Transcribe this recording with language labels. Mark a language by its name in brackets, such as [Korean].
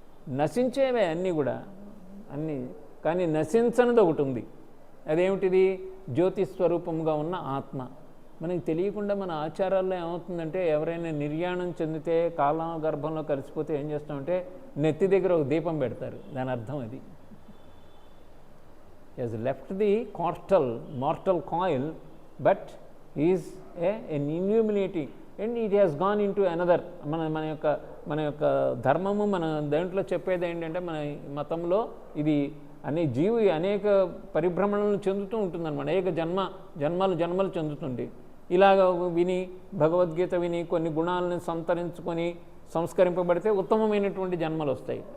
[Telugu] నశించేవే అన్నీ కూడా, అన్నీ. కానీ నశించనిది ఒకటి ఉంది. అదేమిటిది? జ్యోతి స్వరూపంగా ఉన్న ఆత్మ. మనకి తెలియకుండా మన ఆచారాల్లో ఏమవుతుందంటే ఎవరైనా నిర్యాణం చెందితే కాలం గర్భంలో కలిసిపోతే ఏం చేస్తామంటే నెత్తి దగ్గర ఒక దీపం పెడతారు. దాని అర్థం అది. [English] has left the mortal coil, but he is an illuminating and it has gone into another. [Telugu] మన యొక్క ధర్మము మన దాంట్లో చెప్పేది ఏంటంటే మన మతంలో ఇది జీవి అనేక పరిభ్రమణలను చెందుతూ ఉంటుందన్నమాట. అనేక జన్మలు చెందుతుంది. ఇలాగ విని భగవద్గీత విని కొన్ని గుణాలను సంతరించుకొని సంస్కరింపబడితే ఉత్తమమైనటువంటి జన్మలు వస్తాయి.